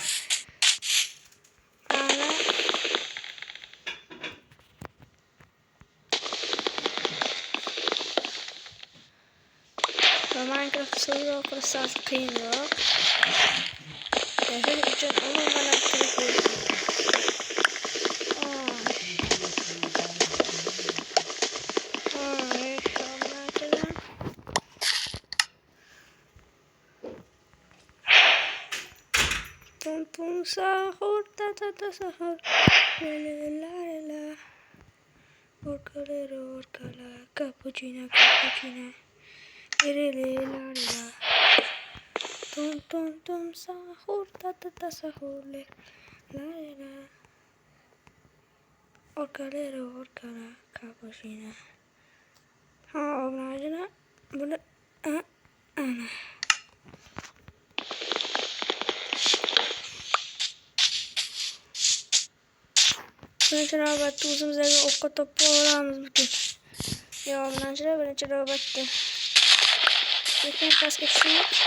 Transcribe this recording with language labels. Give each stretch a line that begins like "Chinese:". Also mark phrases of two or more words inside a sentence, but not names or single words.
Uzbek: Minecraft survival qilish qiyinroq. Shuning uchun umuman kerak bo'ladi. Pum sahur, ta sahur, la la, orkala, cappuccino, la la, tum sahur, ta sahur, la la, orkala, cappuccino. Ha, obrajna, bunu, ana. Birinchi navbatda o'zimizga ovqat topib olamiz butun. Birinchi navbatda. Lekin pastga tushdik.